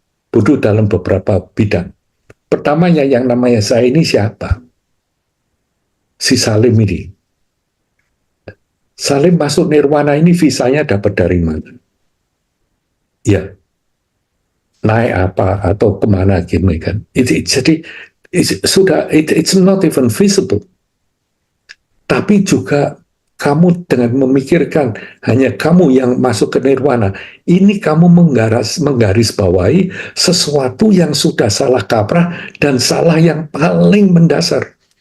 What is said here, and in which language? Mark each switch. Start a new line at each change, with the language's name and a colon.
Indonesian: Bodoh dalam beberapa bidang. Pertamanya yang namanya saya ini siapa? Si Salim ini. Salim masuk nirwana ini visanya dapat dari mana? Ya, naik apa atau kemana gitu kan.
English: Jadi it's not even visible.
Indonesian: Tapi juga kamu dengan memikirkan hanya kamu yang masuk ke nirwana, ini kamu menggaris bawahi sesuatu yang sudah salah kaprah dan salah yang paling mendasar.